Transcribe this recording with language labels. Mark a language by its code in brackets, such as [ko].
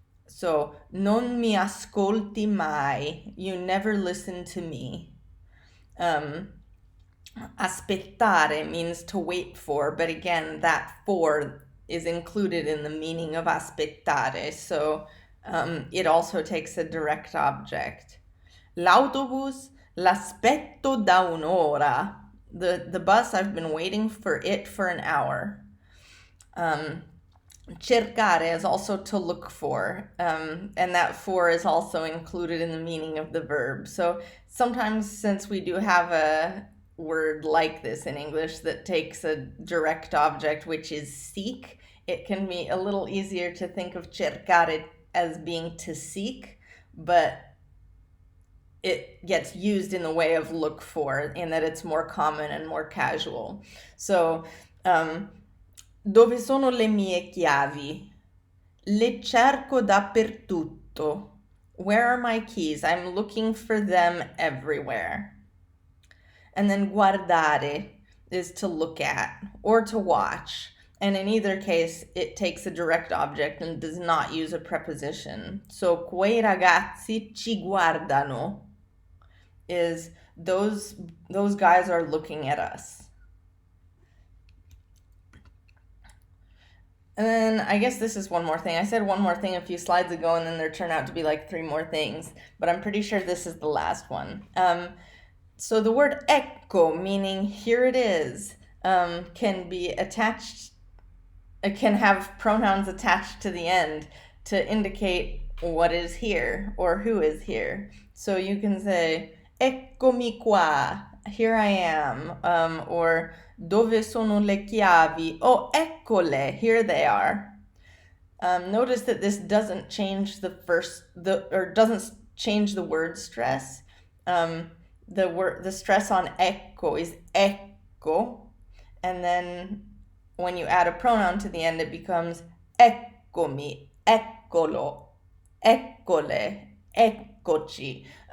[en] So, [it] non mi ascolti mai, [en] you never listen to me. Aspettare means to wait for, but again, that for is included in the meaning of aspettare, so it also takes a direct object. [it] L'autobus, l'aspetto da un'ora. [en] The bus, I've been waiting for it for an hour. Cercare is also to look for, and that for is also included in the meaning of the verb. So sometimes, since we do have a word like this in English that takes a direct object, which is seek, it can be a little easier to think of cercare as being to seek, but it gets used in the way of look for, in that it's more common and more casual. [it] So, dove sono le mie chiavi? Le cerco dappertutto. [en] Where are my keys? I'm looking for them everywhere. And then guardare is to look at or to watch. And in either case, it takes a direct object and does not use a preposition. So, [it] quei ragazzi ci guardano [en] is those guys are looking at us. And then I guess this is one more thing. I said one more thing a few slides ago, and then there turned out to be like 3 more things, but I'm pretty sure this is the last one. So the word ecco, meaning here it is, can be attached, it can have pronouns attached to the end to indicate what is here or who is here. So you can say, [it] eccomi qua, [en] here I am, or [it] dove sono le chiavi? [en] Oh, eccole, here they are. Notice that this doesn't change doesn't change the word stress. The stress on ecco is ecco, and then when you add a pronoun to the end, it becomes eccomi, eccolo, eccole, eccoci.